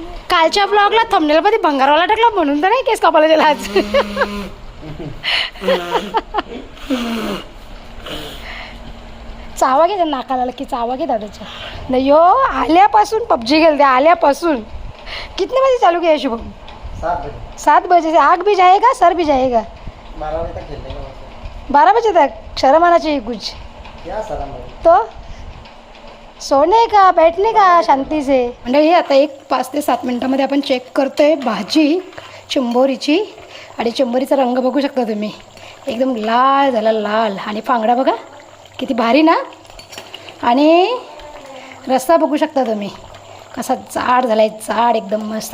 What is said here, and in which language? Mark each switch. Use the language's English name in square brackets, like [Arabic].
[Marathi] कालच्या ब्लॉगला थंबनेलमध्ये भंगारवाला टाकला म्हणून तर नाही केस कापायला गेला आज. चावा घे नाकाला, की चावा घे दादाच्या. नाही हो, आल्यापासून पबजी खेलते आल्यापासून. [Hindi] कितने बजे चालू किया शुभम? 7 बजे से. आग भी जाएगा सर भी जाएगा. 12 बजे तक खेलने का. 12 बजे तक शर्म आना चाहिए कुछ. क्या शर्म है? तो सोने का बैठने का शांती से. [Marathi] म्हणजे हे आता एक 5 ते 7 मिनटामध्ये आपण चेक करतोय भाजी चिंबोरीची. आणि चिंबोरीचा रंग बघू शकता तुम्ही, एकदम लाल झाला लाल. आणि फांगडा बघा किती भारी ना. आणि रस्सा बघू शकता तुम्ही कसा जाड झाला आहे, जाड एकदम मस्त.